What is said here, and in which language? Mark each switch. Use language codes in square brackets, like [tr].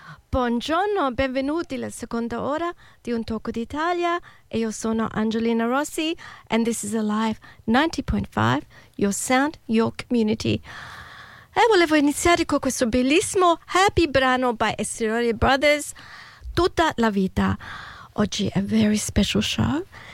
[it] Buongiorno, benvenuti alla seconda ora di Un Tocco d'Italia. E io sono [en] Angelina Rossi, and this is Alive 90.5, your sound, your community. [it] E volevo iniziare con questo bellissimo happy brano by Esteriori Brothers, Tutta la vita. Oggi è [en] a very special show.